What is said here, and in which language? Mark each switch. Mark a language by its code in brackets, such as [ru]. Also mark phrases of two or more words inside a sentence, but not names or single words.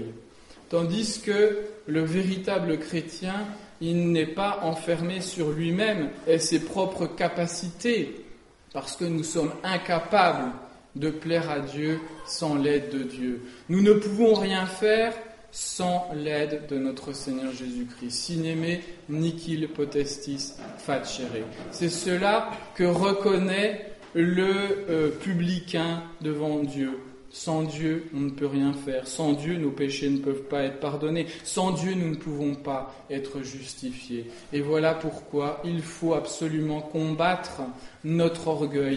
[fr] Tandis que le véritable chrétien, il n'est pas enfermé sur lui-même et ses propres capacités, parce que nous sommes incapables de plaire à Dieu sans l'aide de Dieu. Nous ne pouvons rien faire sans l'aide de notre Seigneur Jésus-Christ. [la] Sine nihil potestis facere. [fr] C'est cela que reconnaît le publicain devant Dieu. Sans Dieu, on ne peut rien faire. Sans Dieu, nos péchés ne peuvent pas être pardonnés. Sans Dieu, nous ne pouvons pas être justifiés. Et voilà pourquoi il faut absolument combattre notre orgueil.